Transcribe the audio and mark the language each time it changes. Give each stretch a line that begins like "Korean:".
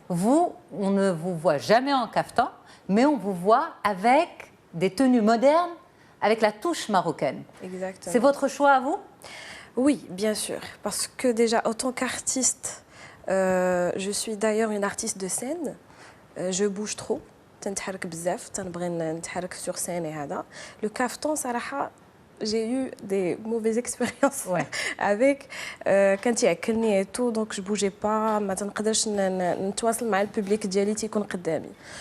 French: Vous, on ne vous voit jamais en caftan, mais on vous voit avec des tenues modernes, avec la touche marocaine. Exactement. C'est votre choix à vous? Oui, bien sûr. Parce que déjà, en tant qu'artiste, je suis d'ailleurs une artiste de scène. Je bouge trop.
Arabic: تنتحرك بزاف تنبغي نتحرك
French: sur scène
Arabic: et هذا.
French: Le caftan
Arabic: صراحة
French: j'ai eu des mauvaises expériences avec
Arabic: كانت يعكلني
French: et tout donc je bougeais pas
Arabic: ما تنقدرش نتواصل مع البوبليك ديالي تيكون قدامي.